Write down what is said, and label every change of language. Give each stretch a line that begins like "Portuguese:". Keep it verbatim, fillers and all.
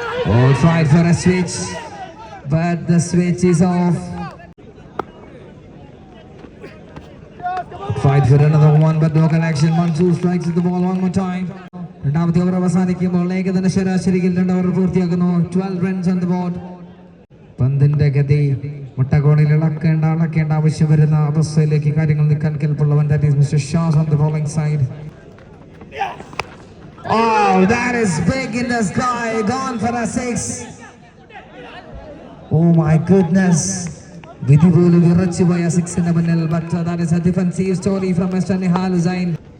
English: Oh, tried for a switch, but the switch is off. Tried for another one, but no connection. Mansoor strikes at the ball one more time.
Malayalam: രണ്ടാമത്തെ over അവസാനിക്കുമ്പോൾ ഏകദിന ശരാശരിയിൽ രണ്ട് over പൂർത്തിയാക്കുന്നു. പന്ത്രണ്ട് runs
English: on the board.
Malayalam: പന്തിന്റെ ഗതി മുട്ടകോണിൽ ഇളക്കേണ്ട അളക്കേണ്ട ആവശ്യം വരുന്ന അവസ്ഥയിലേക്ക് കാര്യങ്ങൾ നിൽക്കാൻ കെൽപ്പുള്ളവൻ.
English: That is Mister Shah on the bowling side. Oh, that is big in the sky. Gone for a six. Oh my goodness.
Malayalam: വിധി പോലും വിറച്ചു പോയ സിക്സിന്റെ മുന്നിൽ.
English: But uh, that is a defensive story from Mister Nihal Hussain.